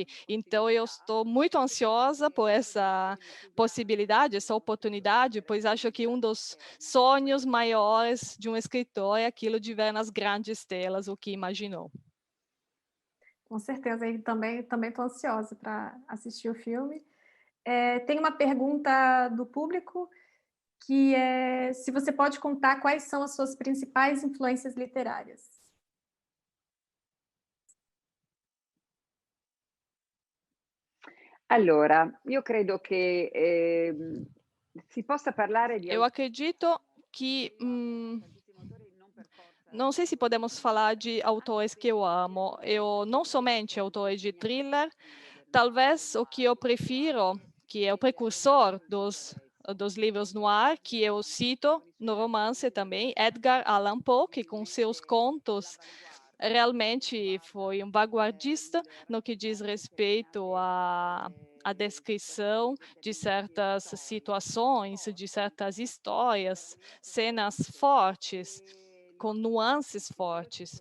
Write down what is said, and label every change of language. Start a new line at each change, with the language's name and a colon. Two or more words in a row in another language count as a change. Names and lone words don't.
Portuguese: Então, eu estou muito ansiosa por essa possibilidade, essa oportunidade, pois acho que um dos sonhos maiores de um escritor é aquilo de ver nas grandes telas o que imaginou. Com certeza, e também estou ansiosa para assistir o filme. Tem uma pergunta do público, que é se você pode contar quais são as suas principais influências literárias.
Italian: Allora, io credo che, si possa parlare di
Portuguese: Eu acredito que, não sei se podemos falar de autores que eu amo. Eu não somente autores de thriller, talvez o que eu prefiro, que é o precursor dos livros noir, que eu cito no romance também, Edgar Allan Poe, que com seus contos realmente foi um vanguardista no que diz respeito à descrição de certas situações, de certas histórias, cenas fortes, com nuances fortes.